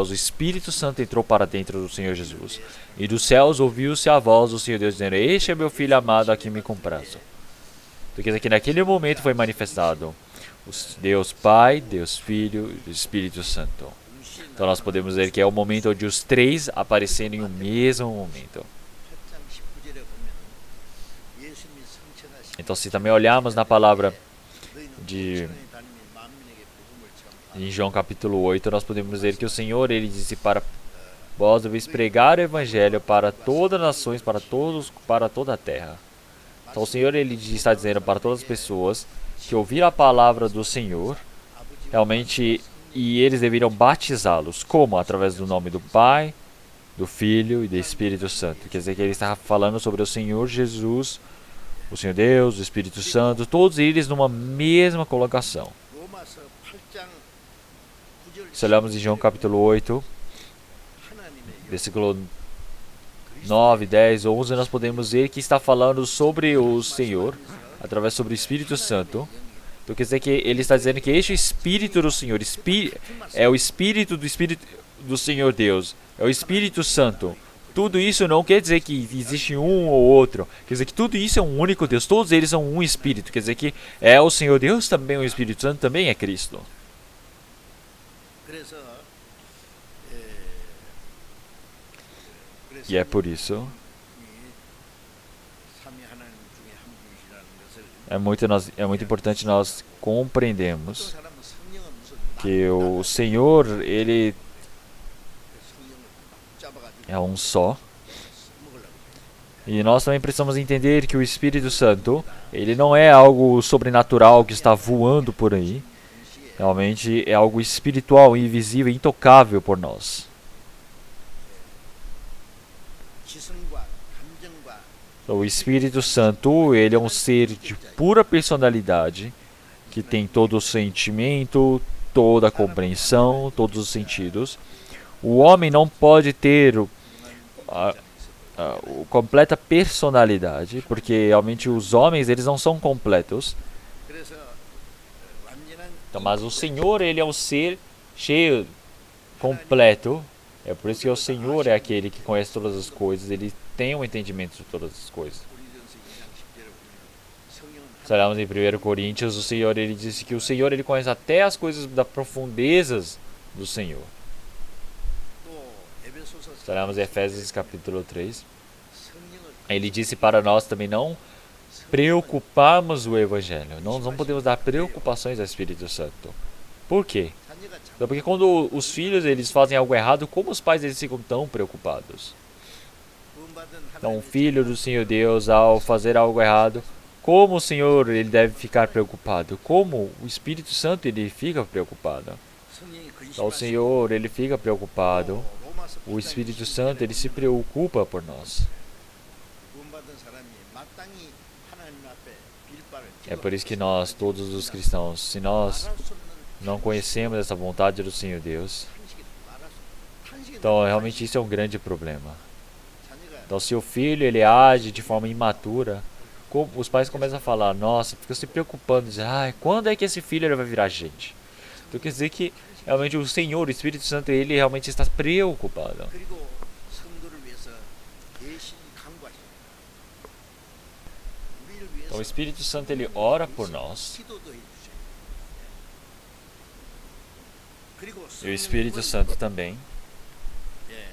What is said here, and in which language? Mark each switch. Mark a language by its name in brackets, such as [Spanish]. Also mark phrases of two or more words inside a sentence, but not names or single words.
[Portuguese] O Espírito Santo entrou para dentro do Senhor Jesus. E dos céus ouviu-se a voz do Senhor Deus dizendo: Este é meu Filho amado a quem me comprazo. Então quer dizer que naquele momento foi manifestado Deus Pai, Deus Filho e o Espírito Santo. Então nós podemos ver que é o momento onde os três apareceram em um mesmo momento. [Korean] 8장 19절에 보면 예수님이 성천하신 [Portuguese] Então se também olharmos na palavra [Korean] 너희는 [Portuguese] de [Korean] 천하에 다니며 만민에게 복음을 전하라. [Portuguese] em João capítulo 8, nós podemos ver que o Senhor, ele disse para vós deveis pregar o evangelho para todas as nações, para todos, para toda a terra. Então o Senhor, ele está dizendo para todas as pessoas que ouviram a palavra do Senhor, realmente, e eles deveriam batizá-los. Como? Através do nome do Pai, do Filho e do Espírito Santo. Quer dizer que ele está falando sobre o Senhor Jesus, o Senhor Deus, o Espírito Santo, todos eles numa mesma colocação. [Korean] 로마서 8장 9절 [Portuguese] Se olharmos em João capítulo 8, [Korean] 하나님의 [Portuguese] versículo 9, 10, 11, nós podemos ver que está falando sobre o Senhor, através sobre o Espírito Santo. Então quer dizer que ele está dizendo que este Espírito do Senhor, é o Espírito do Senhor Deus, é o Espírito Santo. Tudo isso não quer dizer que existe um ou outro, quer dizer que tudo isso é um único Deus, todos eles são um Espírito, quer dizer que é o Senhor Deus, também o Espírito Santo, também é Cristo. [Korean] 그래서 [Portuguese] E é por isso, [Korean] 삼위 하나님 중에 한 분이시라는 것을 [Portuguese] é muito importante nós [Korean] 어떤 [Portuguese] compreendermos [Korean] 사람은 성령은 무슨 [Portuguese] que o Senhor, ele [Korean] 성령을 막 잡아가지고 [Portuguese] é um só. [Korean] 먹으려고 [Portuguese] E nós também precisamos entender que o Espírito Santo, ele não é algo sobrenatural que está voando por aí. Realmente é algo espiritual, invisível, intocável por nós. [Korean] 지성과 감정과 [Portuguese] Então, o Espírito Santo, ele é um ser de pura personalidade, que tem todo o sentimento, toda a compreensão, todos os sentidos. O homem não pode ter a completa personalidade, porque realmente os homens, eles não são completos. [Korean] 그래서 완전한 [Portuguese] Então, mas o Senhor, ele é um ser cheio, completo. É por isso que o Senhor é aquele que conhece todas as coisas, ele tem um entendimento de todas as coisas. [Korean] 고린도전서 2장 10절에 보면 성령은 [Portuguese] Se olharmos em 1 Coríntios, o Senhor, ele disse que o Senhor, ele conhece até as coisas das profundezas do Senhor. [Korean] 또 에베소서 [Portuguese] Se olharmos em Efésios capítulo 3, [Korean] 성령을 [Portuguese] ele disse para nós também não preocuparmos o Evangelho. Nós não podemos dar preocupações ao Espírito Santo. Por quê? [Korean] 자녀가 참 [Portuguese] Então, porque quando os filhos eles fazem algo errado, como os pais eles ficam tão preocupados? [Korean] 구원받은 [Portuguese] Então, o [Korean] 하나님의 [Portuguese] filho do Senhor Deus, ao fazer algo errado, como o Senhor ele deve ficar preocupado? Como o Espírito Santo ele fica preocupado? [Korean] 성령이 [Portuguese] Então, o [Korean] 근심하시고 [Portuguese] Senhor ele fica preocupado. [Korean] 로마서 [Portuguese] O [Korean] 8장 [Portuguese] Espírito [Korean] 20절에 [Portuguese] Santo ele se preocupa por nós. [Korean] 구원받은 사람이 마땅히 하나님 앞에 빌바를 [Portuguese] É por isso que nós, todos os cristãos, se nós [Korean] 말할 수 없는 [Portuguese] não conhecemos essa vontade do Senhor Deus, [Korean] 탄식이 말할 수 탄식이 [Portuguese] então realmente isso é um grande problema. [Korean] 자녀가 [Portuguese] Então, se o filho ele age de forma imatura, os pais começam a falar, nossa, ficam se preocupando, dizem, ai, quando é que esse filho ele vai virar gente? Então quer dizer que realmente o Senhor, o Espírito Santo, ele realmente está preocupado. [Korean] 그리고 성도를 위해서 대신 간구하십니다. 우리를 위해서 [Portuguese] Então o Espírito Santo ele ora por nós, [Korean] 기도도 해주셔요. 그리고 [Portuguese] e o Espírito [Korean] 성령은 [Portuguese] Santo também, [Korean] 예,